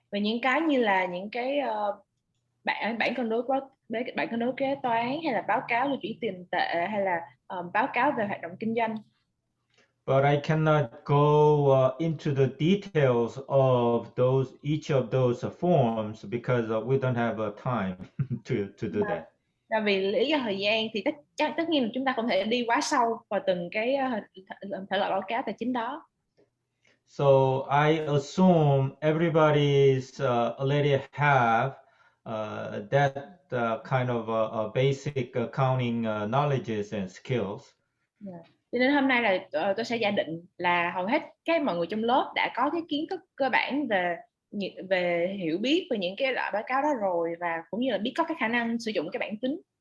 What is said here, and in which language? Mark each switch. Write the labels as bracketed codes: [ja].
[vi] Và những cái như là những cái bảng cân đối kế toán, hay là báo cáo lưu chuyển tiền tệ, hay là báo cáo về hoạt động kinh doanh. [en] but I cannot go into the details of each of those forms because we don't have time to do that. [vi] Là vì lý do thời gian thì tất nhiên là chúng ta không thể đi quá sâu vào từng cái thể loại báo cáo tài chính đó. [en] So I assume everybody's already have that kind of basic accounting knowledges and skills. [vi] Cho nên hôm nay là tôi sẽ giả định là hầu hết mọi người trong lớp đã có cái kiến thức cơ bản về hiểu biết về những cái loại báo cáo đó rồi, và cũng như là biết có cái khả năng sử dụng cái bảng tính.